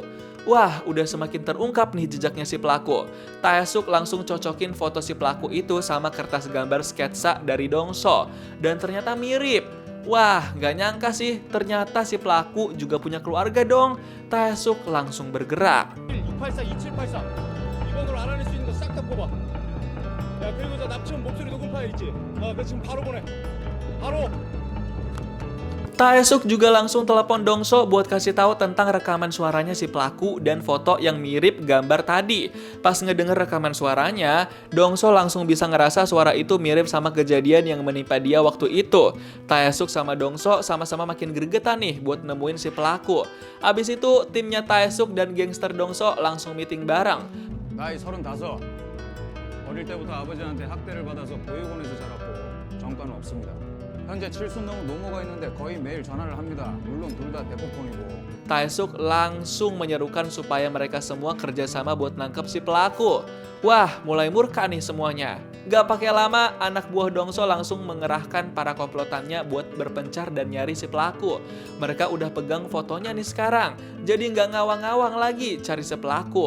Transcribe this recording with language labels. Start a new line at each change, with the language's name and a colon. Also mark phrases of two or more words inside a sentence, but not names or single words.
Indonesian: Wah, udah semakin terungkap nih jejaknya si pelaku. Taesuk langsung cocokin foto si pelaku itu sama kertas gambar sketsa dari Dongso. Dan ternyata mirip. Wah, gak nyangka sih, ternyata si pelaku juga punya keluarga dong. Taesuk langsung bergerak.
Korean: 684 2784 이번으로 알아낼 수 있는 거 싹 다 뽑아. 야, 그리고 저 납치한 목소리 녹음 파일 있지? 그거 지금 바로 보내. 바로.
Indonesian: Taesuk juga langsung telepon Dongso buat kasih tahu tentang rekaman suaranya si pelaku dan foto yang mirip gambar tadi. Pas ngedenger rekaman suaranya, Dongso langsung bisa ngerasa suara itu mirip sama kejadian yang menimpa dia waktu itu. Taesuk sama Dongso sama-sama makin gregetan nih buat nemuin si pelaku. Abis itu, timnya Taesuk dan gangster Dongso langsung meeting bareng.
Korean: 나이 35. 머리 어릴 때부터 아버지한테 학대를 받아서 보육원에서 자랐고 전과는 없습니다. 현재 칠순 넘은 노모가 있는데 거의 매일 전화를 합니다. 물론 둘 다 대포폰이고.
Indonesian: Taesuk langsung menyerukan supaya mereka semua kerjasama buat nangkep si pelaku. Wah, mulai murka nih semuanya. Gak pakai lama, anak buah Dongso langsung mengerahkan para komplotannya buat berpencar dan nyari si pelaku. Mereka udah pegang fotonya nih sekarang, jadi nggak ngawang-ngawang lagi cari si pelaku.